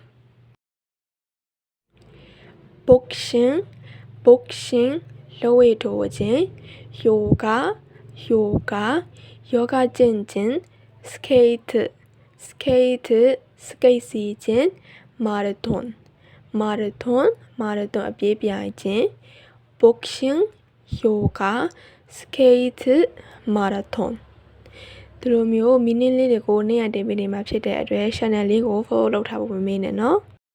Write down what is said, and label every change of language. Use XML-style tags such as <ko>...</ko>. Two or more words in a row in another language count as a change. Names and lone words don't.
<my>boxing လက်ဝှေ့ထိုးခြင်း yoga ယောဂကျင့်ခြင်း skate စကိတ်စီးခြင်း marathon အပြေးပြိုင်ခြင်း</my> <en>boxing yoga skate marathon</en> <my>ဒီလိုမျိုးမီနင်းလေးတွေကိုနေ့ရက်တင်ပေးနေမှာဖြစ်တဲ့အတွက် channel လေးကို follow လုပ်ထားဖို့မမေ့နဲ့နော်</my>